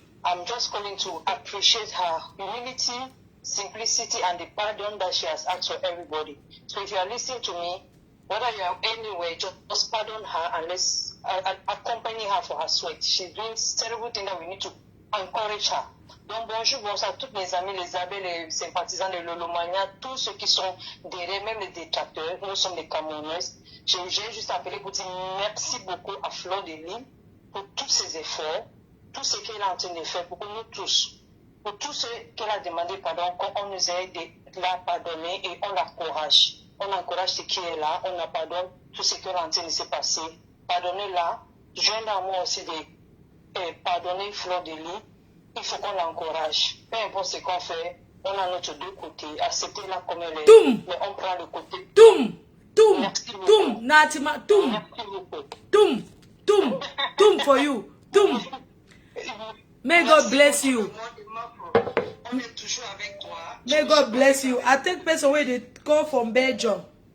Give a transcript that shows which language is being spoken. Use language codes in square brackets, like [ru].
[en] I'm just calling to appreciate her humility, simplicity, and the pardon that she has asked for everybody. So if you are listening to me, whether you are anywhere, just pardon her and let's accompany her for her sweat. She's doing terrible things that we need to encourage her. [fr] Donc bonjour, bonsoir à toutes mes amis, les abeilles, les sympathisants de Lolomania, tous ceux qui sont derrière, même les détracteurs, nous sommes des Camerounaises. J'ai juste appelé pour dire merci beaucoup à Fleur-de-Lis pour tous ses efforts, tout ce qu'elle est en train de faire pour nous tous, pour tout ce qu'elle a demandé pardon, qu'on nous aide de la pardonner et on l'encourage. On encourage ce qui est là, on la pardonne tout ce qui est en train de se passer. Pardonnez-la, jeune à moi aussi de pardonner Fleur-de-Lis. Il faut qu'on l'encourage. Peu importe ce qu'on fait, on a notre deux côtés. Acceptez-la comme elle est. Toum. Mais on prend le côté. Toum. Toum. Merci beaucoup. Toum. Natima. Toum. Merci beaucoup. [en] Toum. Toum. Toum for you. Toum. May God bless you. [fr] On est toujours avec toi. [en] May God bless you. I take person where they call from Belgium.